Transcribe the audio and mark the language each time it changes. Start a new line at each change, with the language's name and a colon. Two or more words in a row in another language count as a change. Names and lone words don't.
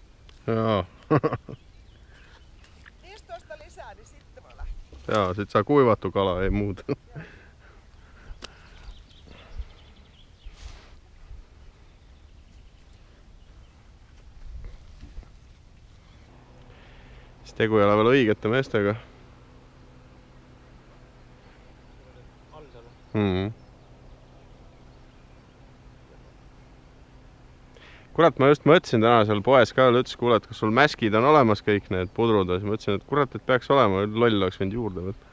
Finnish: Joo. Niistä tosta lisää, niin sitten voi lähteä. Joo, sit saa kuivattu kala, ei muuta.
Estonian: Tegu ei ole veel õigete meestega. Kurat, ma just mõtlesin täna seal poes ka, ütles, kuule, et kas sul mäskid on olemas kõik need pudrud, ja siis mõtlesin, et kurat, et peaks olema, loll oleks võinud juurde võtta.